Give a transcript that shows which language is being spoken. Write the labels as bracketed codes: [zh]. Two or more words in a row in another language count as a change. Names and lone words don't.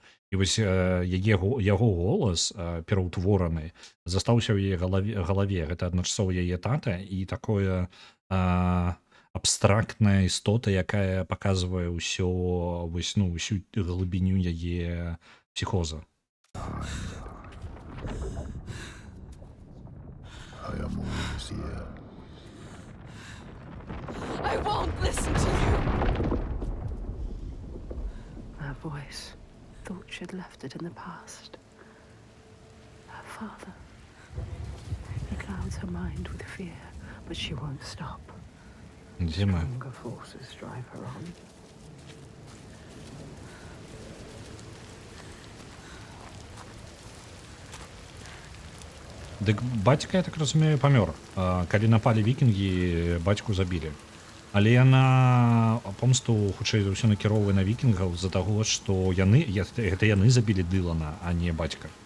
[be] І вось яго голас пераўтвораны застаўся ў яе галаве. Гэта адначасова яе тата і такое абстрактная істота, якая паказвае ўсю глыбіню яе псіхоза. [en] I am always here. I won't listen to you. Her voice thought she'd left it in the past. Her father. He clouds her mind with fear, but she won't stop. [be] Дзе мы? [en] Stronger forces drive her on. [be] Дык бацька, я так разумею, памёр. Калі напалі вікінгі, бацьку забілі. Але яна помсту хутчэй за ўсё накіроўвае на вікінгаў з-за таго, што гэта яны забілі Дылана, а не бацька.